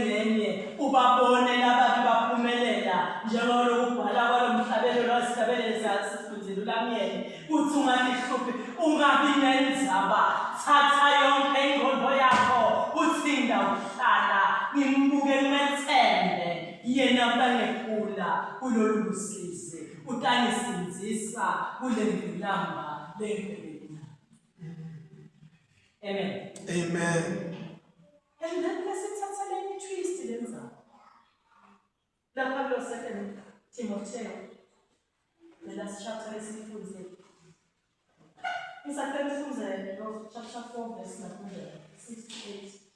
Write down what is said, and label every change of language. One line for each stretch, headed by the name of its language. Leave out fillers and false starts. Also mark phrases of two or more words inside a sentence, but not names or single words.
Swati: ngcenye ubabone lababi baphumelela njengalo kubhala kwalomhlabelo lwasihlabele sasifundzile ulamyeni kuthi ungadihluphi ungabi nendzaba thatha yonke ingqondo yakho uthi ngawuhlala ngimbuke ngimethembe yena utangekhula kulolu lusizi utangisinzisa kule ngilamba lengcwele. Amen. Amen.
English: And then let's take a twist in the Lapha 2 Timothy, the last chapter is included. In chapter 4, verse 6 to 8.